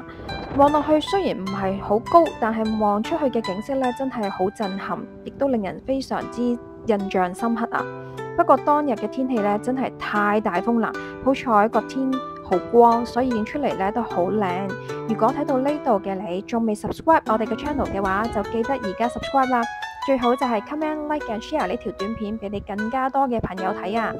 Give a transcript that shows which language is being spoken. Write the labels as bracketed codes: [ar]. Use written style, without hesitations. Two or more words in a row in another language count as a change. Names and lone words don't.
[yue] 望落去雖然唔係好高，但係望出去嘅景色呢，真係好震撼，亦都令人非常之印象深刻啊！不過當日嘅天氣咧真係太大風啦，好彩個天好光，所以影出嚟咧都好靚。如果睇到呢度嘅你仲未 subscribe 我哋嘅 channel 嘅話，就記得而家 subscribe 啦。最好就係 [en] comment、like and share [yue] 呢條短片俾你更加多嘅朋友睇啊！